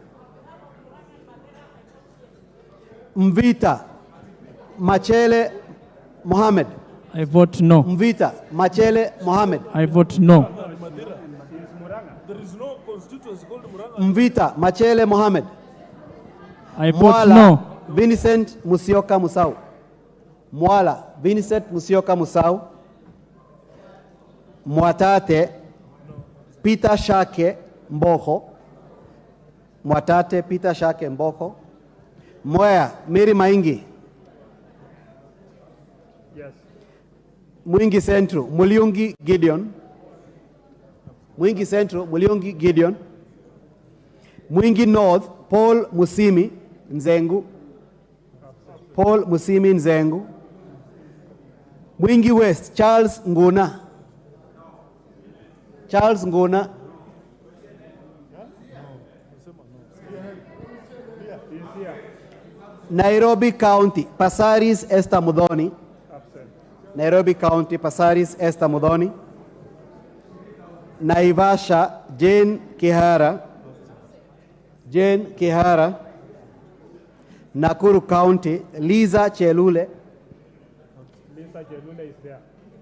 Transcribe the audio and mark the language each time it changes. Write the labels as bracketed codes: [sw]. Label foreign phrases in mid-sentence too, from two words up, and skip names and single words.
[en] Mvita Machele Mohammed. I vote no. Mvita Machele Mohammed. I vote no. There is no constituency called Muranga. Mvita Machele Mohammed. I vote Mwala no. Vincent Musioka Musau. Mwala Vincent Musioka Musau. Mwatate Peter Shake Mboko. Mwatate Peter Shake Mboko. Mwea Mary Maingi. Yes. Mwingi Central Muliungi Gideon. Mwingi Central Muliungi Gideon. Mwingi North Paul Musimi Nzengu. Paul Musimi Nzengu. Mwingi West Charles Nguna. Charles Nguna. Nairobi County Pasaris Esther Mudhoni. Nairobi County Pasaris Esther Mudhoni. Naivasha Jane Kihara. Jane Kihara. Nakuru County Liza Chelule. Lisa Jelule is there.